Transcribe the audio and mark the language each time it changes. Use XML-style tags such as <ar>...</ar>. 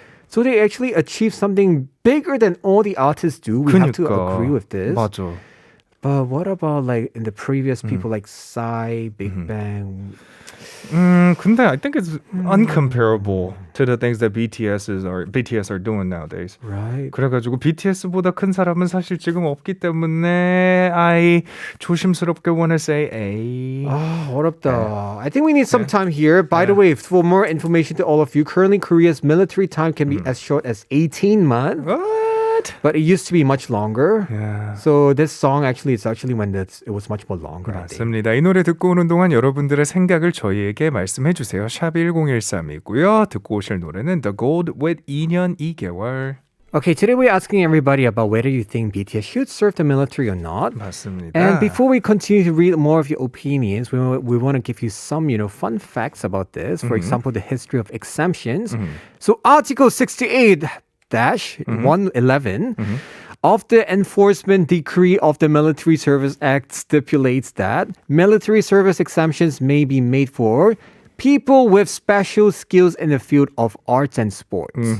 <en>So they actually achieved something bigger than all the artists do. We have to agree with this.</en> <ko>맞아.</ko> <en>But what about like in the previous people like Psy, Big Bang?</en> <ko>근데</ko> <en>I think it's uncomparable to the things that BTS are doing nowadays. Right.</en> <ko>그래가지고 BTS보다 큰 사람은 사실 지금 없기 때문에</ko> <en>I</en> <ko>조심스럽게</ko> <en>want to say A.</en> <ko>어렵다.</ko> <en>I think we need some time here. By the way, for more information to all of you, currently Korea's military time can be as short as 18 months. What? But it used to be much longer. Yeah. So this song actually is actually when it was much more longer. I think.</en> <ko>맞습니다. 이 노래 듣고 오는 동안 여러분들의 생각을 저희에게 말씀해 주세요. 샵 1013이고요. 듣고 오실 노래는 The Gold with 2년 2개월.</ko> <en>Okay, today we're asking everybody about whether you think BTS should serve the military or not.</en> <ko>맞습니다.</ko> <en>And before we continue to read more of your opinions, we want to give you some, fun facts about this. For example, the history of exemptions. So Article 68-111 of the Enforcement Decree of the Military Service Act stipulates that military service exemptions may be made for people with special skills in the field of arts and sports.</en>